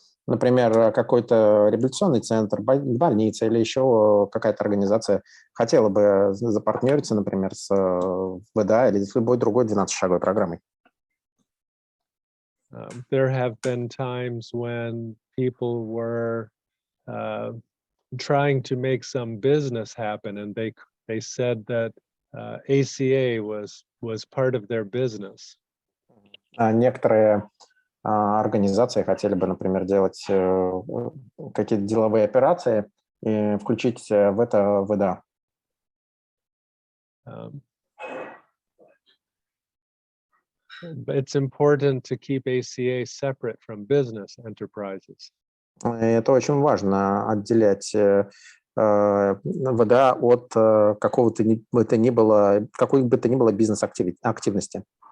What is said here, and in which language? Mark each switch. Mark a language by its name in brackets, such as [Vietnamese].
[Russian] Например, какой-то реабилитационный центр, больница или еще какая-то организация хотела бы запартнериться, например, с ВДА или с любой другой 12-шаговой программой. [English] There have been times when people were trying to make some business happen, and they said that ACA was part of their business. [Russian] Некоторые организации хотели бы, например, делать какие-то деловые операции и включить в это ВДА. [English] It's important to keep ACA separate from business enterprises. [Russian] Это очень важно, отделять ВДА от какой бы то ни было бизнес-активности.